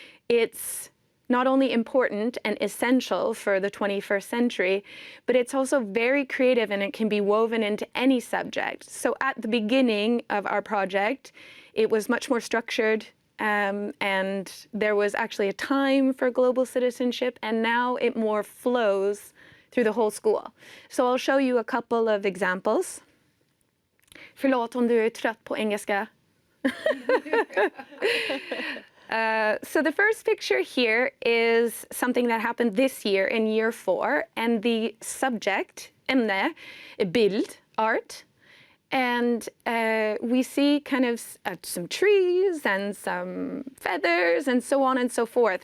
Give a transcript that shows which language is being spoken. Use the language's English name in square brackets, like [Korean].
[English] It's not only important and essential for the 21st century, but it's also very creative, and it can be woven into any subject. So at the beginning of our project, it was much more structured, and there was actually a time for global citizenship, and now it more flows through the whole school. So I'll show you a couple of examples. [Swedish] Förlåt om du är trött på engelska. [English] So the first picture here is something that happened this year in year 4, and the subject, [Swedish] ämne, bild, [English] art. And we see kind of some trees and some feathers and so on and so forth.